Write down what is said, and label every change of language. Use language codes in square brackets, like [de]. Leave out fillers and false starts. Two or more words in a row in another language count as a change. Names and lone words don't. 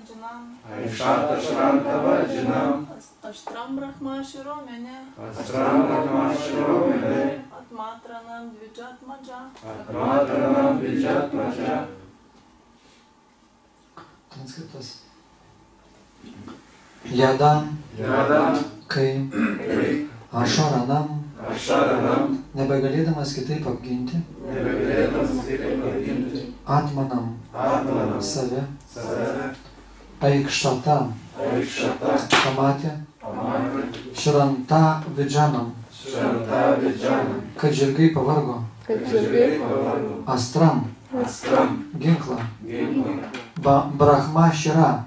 [sa] Vajinam अस्त्रम् ब्रह्म शिरो मेने आत्मत्राणम् द्विजात्मज [lt] Transkriptas. Yada kai Asharanam nebegalėdamas kitaip apginti Atmanam save Aikshata pamatė [sa] श्रान्त विजानम् [lt] kad žirgai pavargo Astram ginklą [sa] ब्रह्म शिर